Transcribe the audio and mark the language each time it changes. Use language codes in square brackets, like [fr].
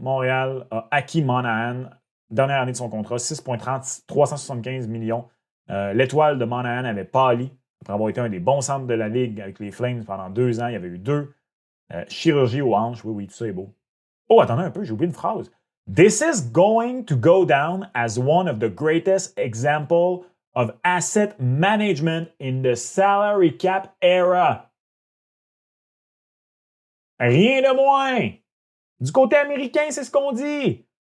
[fr] Montréal a acquis Monahan, dernière année de son contrat, 6,30, 375 millions. L'étoile de Monahan avait pâli après avoir été un des bons centres de la Ligue avec les Flames pendant 2 ans. Il y avait eu 2 chirurgies aux hanches. Oui, oui, tout ça est beau. Oh, attendez un peu, j'ai oublié une phrase. [en] This is going to go down as one of the greatest examples of asset management in the salary cap era. [fr] Rien de moins. Du côté américain, c'est ce qu'on dit.